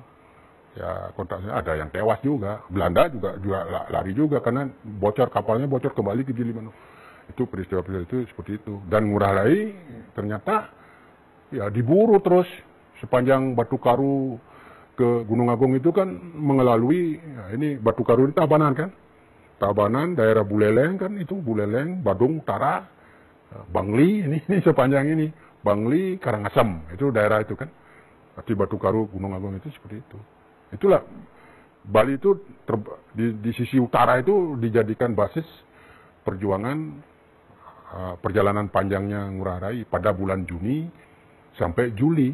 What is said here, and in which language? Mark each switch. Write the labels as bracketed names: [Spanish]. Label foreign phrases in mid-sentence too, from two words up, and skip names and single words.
[Indonesian] Ya kontaknya ada yang tewas juga, Belanda juga lari juga karena kapalnya bocor kembali ke Gilimanuk. Itu peristiwa itu seperti itu. Dan Ngurah Rai ternyata ya diburu terus sepanjang Batu Karu ke Gunung Agung itu kan mengelalui ya ini Batu Karu ini Tabanan kan, Tabanan daerah Buleleng kan, itu Buleleng, Badung Utara, Bangli ini sepanjang ini Bangli, Karangasem itu daerah itu kan. Tapi Batu Karu Gunung Agung itu seperti itu. Itulah Bali itu di sisi utara itu dijadikan basis perjuangan perjalanan panjangnya Ngurah Rai pada bulan Juni sampai Juli.